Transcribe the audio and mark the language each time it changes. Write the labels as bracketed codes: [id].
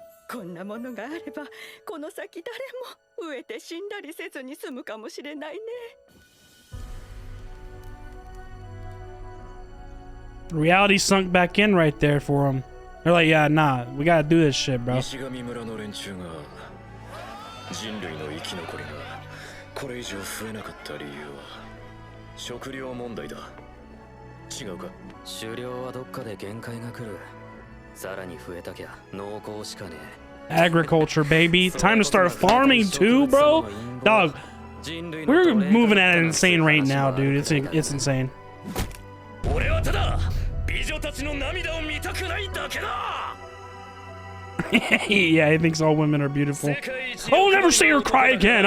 [ja] こんなものがあればこの先誰も飢えて死んだりせずに済むかもしれないね。 [en] Reality sunk back in right there for him. They're like, yeah, nah, we gotta do this shit, bro. [ja] 西上村の連中が人類の生き残りがこれ以上増えなかった理由は食料問題だ。違うか？狩猟はどっかで限界が来る。さらに増えたきゃ農耕しかねえ。 [en] Agriculture, baby. Time to start farming too, bro. Dog, we're moving at an insane rate now, dude. It's insane. [ja] 俺はただ美女たちの涙を見たくないだけだ。 [en] Yeah, he thinks all women are beautiful. I'll never see her cry again.